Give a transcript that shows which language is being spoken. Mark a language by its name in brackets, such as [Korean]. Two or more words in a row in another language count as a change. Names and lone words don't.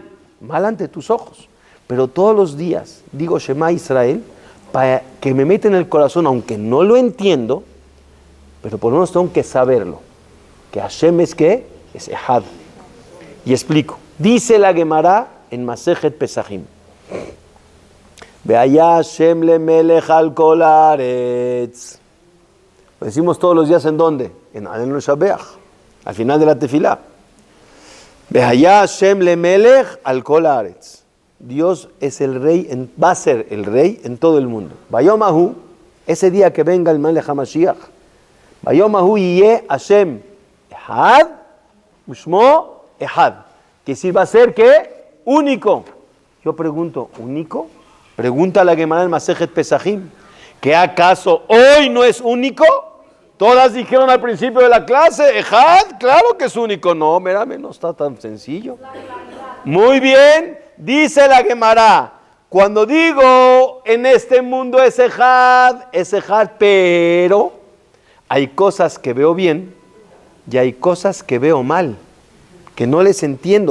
[Spanish] Mal ante tus ojos. Pero todos los días digo Shema Israel para que me meta en el corazón, aunque no lo entiendo, pero por lo menos tengo que saberlo. Que Hashem es ¿qué? Es Echad. Y explico. Dice la Gemara en [Hebrew] מסכת פסחים. והיה השם למלך על כל הארץ. [Spanish] Lo decimos todos los días ¿en dónde? En [Hebrew] עלינו לשבח, [Spanish] al final de la tefilá. [Hebrew] והיה השם למלך על כל הארץ. [Spanish] Dios es el rey, va a ser el rey en todo el mundo. [Hebrew] ביום ההוא, [Spanish] ese día que venga el [Hebrew] מלך המשיח. ביום ההוא יהיה השם אחד, ושמו אחד. [Spanish] Que si va a ser ¿qué? Único. Yo pregunto, ¿único? Pregunta la Gemara en [Hebrew] מסכת פסחים. [Spanish] ¿Que acaso hoy no es único? Todas dijeron al principio de la clase, Echad, claro que es único. No, mírame, no está tan sencillo. Muy bien, dice la Gemara, cuando digo en este mundo es Echad, pero hay cosas que veo bien y hay cosas que veo mal, que no les entiendo.